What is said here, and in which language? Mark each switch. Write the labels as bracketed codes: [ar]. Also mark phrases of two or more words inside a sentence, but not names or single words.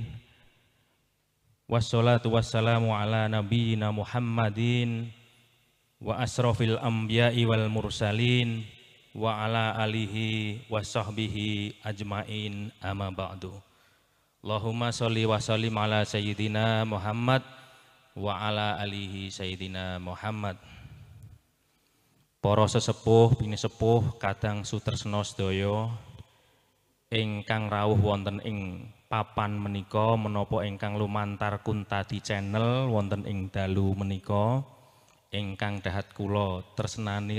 [ar] والصلاة والسلام على نبينا محمد وأشرف الأنبياء والمرسلين وعلى آله وصحبه أجمعين أما بعد. اللهم صل وسلم على سيدنا محمد وعلى آله سيدنا محمد. [jv] Para sesepuh bini sepuh kadang sutresna sedaya ingkang rawuh wonten ing papan menika menapa ingkang lumantar Kuntadi channel wonten ing dalu menika ingkang dahat kula tresnani